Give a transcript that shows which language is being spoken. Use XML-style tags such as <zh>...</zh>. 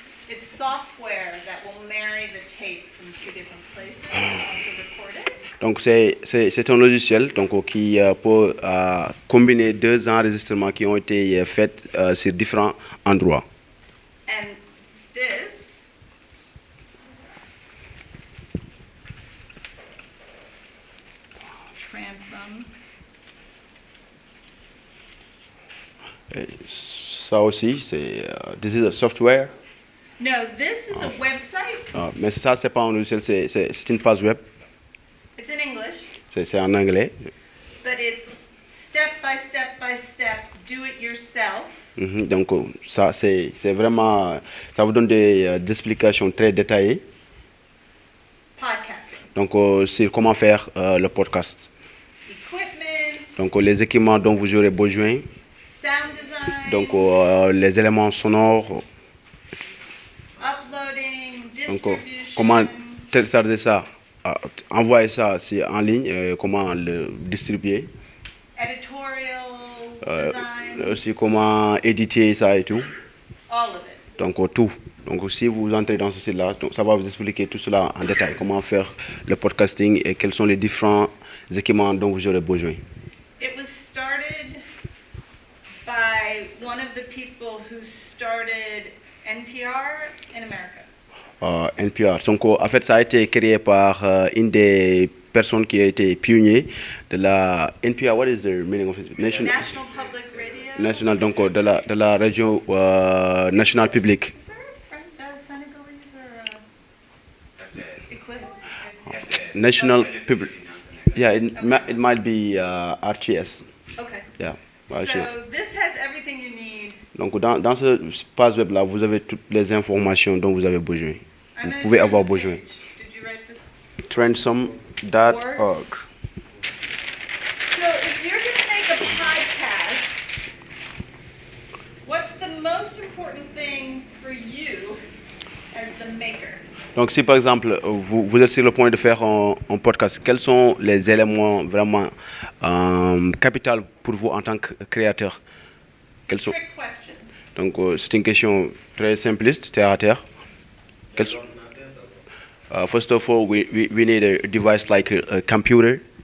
<en>It's software that will marry the tape from two different places and also record it.</en> <fr>Donc c'est un logiciel donc, qui peut combiner deux enregistrements qui ont été faits sur différents endroits.</fr> <en>And this transom.</en> <fr>Et ça aussi, c'est</fr> <en>this is a software. No, this is a website.</en> <fr>Mais ça, c'est pas un logiciel, c'est une page web.</fr> <en>It's in English,</en> <fr>C'est en anglais.</fr> <en>but it's step by step by step, do it yourself.</en> <fr>Donc ça, c'est vraiment, ça vous donne des explications très détaillées.</fr> <en>Podcasting.</en> <fr>Donc sur comment faire le podcast.</fr> <en>Equipment,</en> <fr>Donc les équipements dont vous aurez besoin.</fr> <en>sound design,</en> <fr>Donc les éléments sonores.</fr> <en>uploading,</en> <fr>Donc</fr> <en>distribution,</en> <fr>comment télécharger ça, envoyer ça en ligne, comment le distribuer.</fr> <en>editorial design,</en> <fr>Aussi comment éditer ça et tout.</fr> <en>all of it.</en> <fr>Donc tout. Donc si vous entrez dans ce site-là, ça va vous expliquer tout cela en détail, comment faire le podcasting et quels sont les différents équipements dont vous aurez besoin.</fr> <en>It was started by one of the people who started NPR in America. NPR.</en> <fr>Donc en fait, ça a été créé par une des personnes qui a été pionnier de la NPR.</fr> <en>What is the meaning of it? National Public Radio.</en> <fr>National, donc de la radio nationale publique.</fr> <en>Is there a Senegalese or equivalent? National public. Yeah, it might be RTS. Okay. Yeah. So this has everything you need.</en> <fr>Donc dans ce page web là, vous avez toutes les informations dont vous avez besoin. Vous pouvez avoir besoin.</fr> <en>Did you write this? Transom.org. So if you're going to make a podcast, what's the most important thing for you as the maker?</en> <fr>Donc si par exemple vous êtes sur le point de faire un podcast, quels sont les éléments vraiment capitaux pour vous en tant que créateur? Quels sont...</fr> <en>Trick question.</en> <fr>Donc c'est une question très simpliste, terre à terre.</fr> <en>First of all, we need a device like a computer.</en>